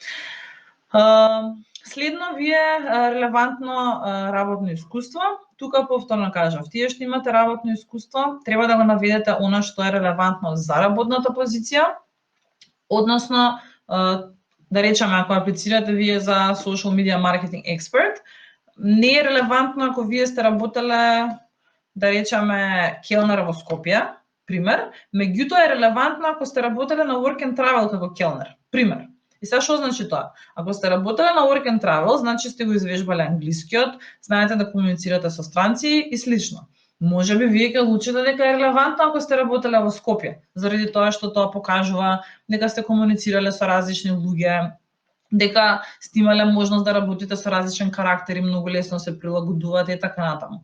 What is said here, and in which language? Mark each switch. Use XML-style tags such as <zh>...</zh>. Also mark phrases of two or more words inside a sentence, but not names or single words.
<mk>Следно ви е релевантно работно искуство. Тука повторно кажав, тие што имате работно искуство, треба да го наведете она што е релевантно за работната позиција, односно, да речеме, ако аплицирате вие за</mk> <en>social media marketing expert,</en> <mk>не е релевантно ако вие сте работеле, да речеме, келнер во Скопје, пример, меѓутоа е релевантно ако сте работеле на</mk> <en>work and travel</en> <mk>како келнер, пример. И сега што значи тоа? Ако сте работеле на</mk> <en>work and travel,</en> <mk>значи сте го извежбале англискиот, знаете да комуницирате со странци и слично. Може би вие ќе одлучите дека е релевантно ако сте работеле во Скопје, заради тоа што тоа покажува дека сте комуницирале со различни луѓе, дека сте имале можност да работите со различен карактер и многу лесно се прилагодувате и така натаму.</mk>